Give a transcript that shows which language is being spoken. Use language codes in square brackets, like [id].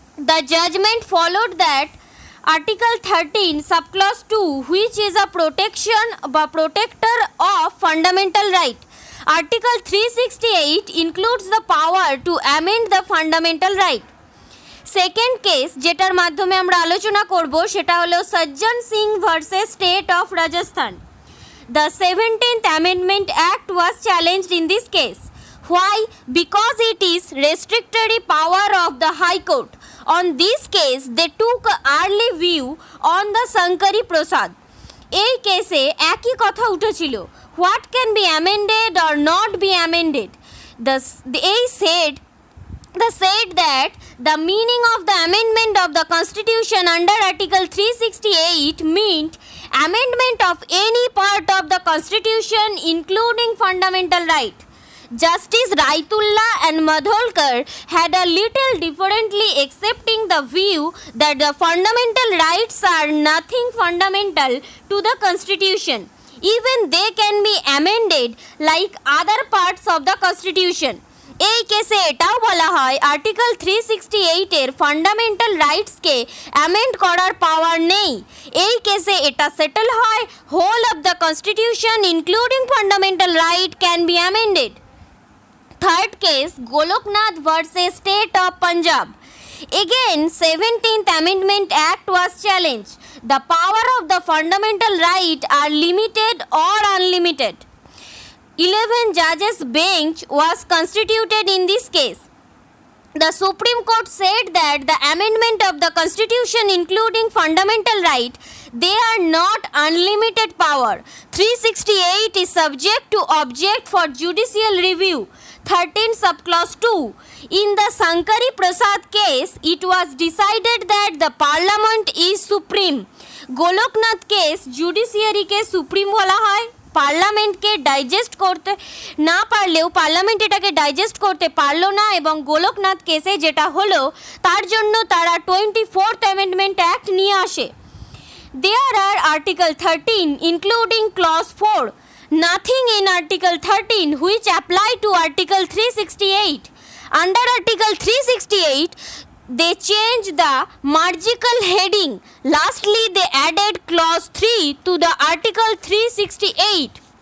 [en] The judgment followed that Article 13 subclause 2, which is a protector of fundamental right. Article 368 includes the power to amend the fundamental right. [bn] Second case যেটার মাধ্যমে আমরা আলোচনা করব সেটা হলো সজ্জন Singh versus state of Rajasthan. [en] The 17th Amendment Act was challenged in this case. Why? Because it is restrictory power of the High Court. On this case, they took an early view on the Sankari Prasad. [bn] এই কেসে একই কথা উঠেছিল, [en] what can be amended or not be amended. They said that the meaning of the amendment of the Constitution under Article 368 meant amendment of any part of the Constitution including fundamental right. Justice Raitullah and Madholkar had a little differently accepting the view that the fundamental rights are nothing fundamental to the Constitution. Even they can be amended like other parts of the Constitution. [bn] এই কেসে এটাও বলা হয় article 368 এর fundamental রাইটসকে amend করার পাওয়ার নেই। এই কেসে এটা সেটেল হয় whole of the constitution including fundamental right can be amended. [en] Third case, Goloknath versus State of Punjab. Again, 17th Amendment Act was challenged. The power of the fundamental right are limited or unlimited. 11 judges bench was constituted in this case. The Supreme Court said that the amendment of the Constitution including fundamental right, they are not unlimited power. 368 is subject to object for judicial review. 13 subclause 2. In the Sankari Prasad case, it was decided that the Parliament is supreme. [bn] Goloknath case, judiciary ke supreme bola hoy. পার্লামেন্টকে digest করতে না পারলেও parliament এটাকে digest করতে পারলো না এবং গোলকনাথ কেসে যেটা হলো তার জন্য তারা 24th অ্যামেন্ডমেন্ট অ্যাক্ট নিয়ে আসে। [en] There are Article 13 including clause 4. Nothing in Article 13 which apply to Article 368. Under Article 368, they changed the marginal heading. Lastly, they added clause 3 to the Article 368.